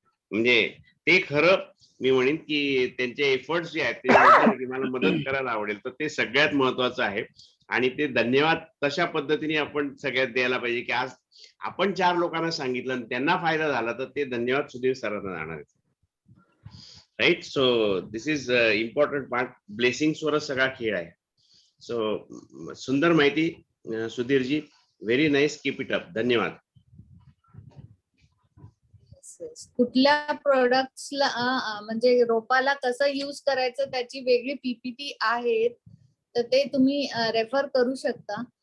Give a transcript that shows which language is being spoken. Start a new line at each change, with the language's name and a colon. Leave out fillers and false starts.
Marathi: म्हणजे ते खरं मी म्हणेन की त्यांचे एफर्ट्स जे आहेत ते की मला मदत करायला आवडेल, तर ते सगळ्यात महत्वाचं आहे. आणि ते धन्यवाद तशा पद्धतीने आपण सगळ्यात द्यायला पाहिजे की आज आपण 4 लोकांना सांगितलं आणि त्यांना फायदा झाला, तर ते धन्यवाद सुधीर सरांना जाणार आहेत.
English: Right. So this is important part.
Marathi: Blessings वरच सगळा खेळ आहे. सो सुंदर माहिती सुधीरजी,
English: Very nice, keep it up.
Marathi: धन्यवाद. कुठल्या प्रोडक्ट्सला म्हणजे रोपाला कसं यूज करायचं त्याची वेगळी पीपीटी आहेत, तर ते तुम्ही रेफर करू शकता.